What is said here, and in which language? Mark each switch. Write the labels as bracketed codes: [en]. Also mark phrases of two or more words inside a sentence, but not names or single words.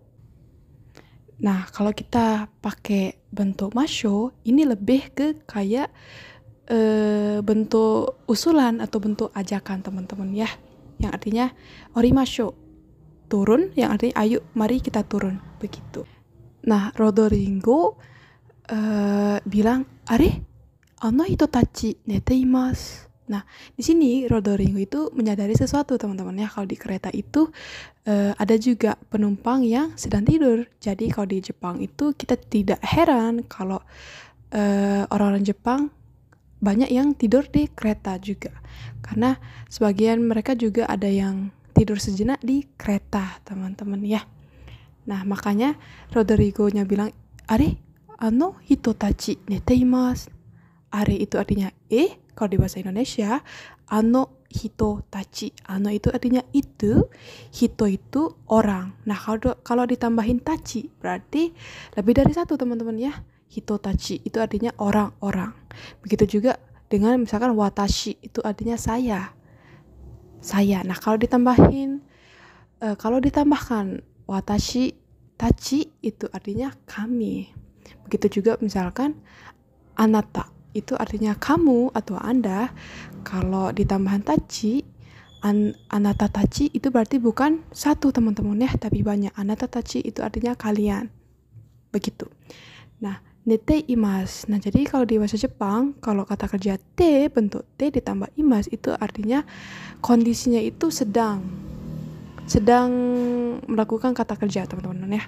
[id] Nah, kalau kita pakai bentuk masho, ini lebih ke kayak bentuk usulan atau bentuk ajakan teman-teman ya, yang artinya orimashou, turun, yang artinya ayo mari kita turun, begitu. Nah, Rodrigo bilang, [ja] are, あの人たち寝ています. [id] Nah, di sini Rodrigo itu menyadari sesuatu teman-teman ya, kalau di kereta itu ada juga penumpang yang sedang tidur. Jadi kalau di Jepang itu kita tidak heran kalau orang-orang Jepang banyak yang tidur di kereta juga, karena sebagian mereka juga ada yang tidur sejenak di kereta teman-teman ya. Nah, makanya Rodrigo-nya bilang, [ja] are, あの人たち寝ています. [id] Are itu artinya kalau di bahasa Indonesia. [ja] あの人たち, [id] ano itu artinya itu, hito itu orang. Nah, kalau ditambahin tachi berarti lebih dari satu teman-teman ya. [ja] 人たち [id] itu artinya orang-orang. Begitu juga dengan misalkan watashi itu artinya saya. Nah, kalau ditambahkan [ja] 私たち [id] itu artinya kami. Begitu juga misalkan anata itu artinya kamu atau Anda. Kalau ditambahkan tachi, [ja] あなたたち [id] itu berarti bukan satu teman-teman ya, tapi banyak. [ja] あなたたち [id] itu artinya kalian. Begitu. Nah, neteimasu. Nah, jadi kalau di bahasa Jepang, kalau kata kerja te, bentuk te ditambah imas itu artinya kondisinya itu sedang melakukan kata kerja teman-teman ya.